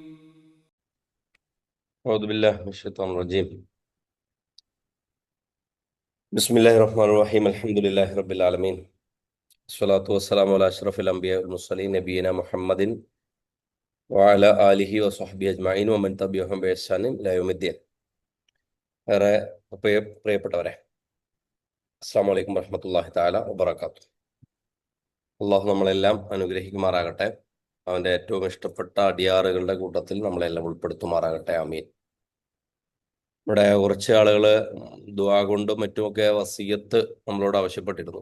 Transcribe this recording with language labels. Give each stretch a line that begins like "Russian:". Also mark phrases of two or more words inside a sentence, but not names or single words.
Arabic: أعوذ بالله من الشيطان الرجيم. بسم الله الرحمن الرحيم. الحمد لله رب العالمين. الصلاة والسلام على أشرف الأنبياء والمرسلين نبينا محمد وعلى آله وصحبه أجمعين ومن تبعهم بإحسان إلى يوم الدين.
Malayalam: ഏറെ പ്രിയപ്പെട്ടവരെ,
Arabic: السلام عليكم ورحمة الله تعالى وبركاته.
Malayalam: അള്ളാഹു നമ്മളെല്ലാം അനുഗ്രഹിക്കുമാറാകട്ടെ. അവൻ്റെ ഏറ്റവും ഇഷ്ടപ്പെട്ട അടിയാറുകളുടെ കൂട്ടത്തിൽ നമ്മളെല്ലാം ഉൾപ്പെടുത്തുമാറാകട്ടെ. ആമീൻ. ഇവിടെ കുറച്ച് ആളുകൾ ദുആ കൊണ്ടും മറ്റുമൊക്കെ വസിയത്ത് നമ്മളോട് ആവശ്യപ്പെട്ടിരുന്നു.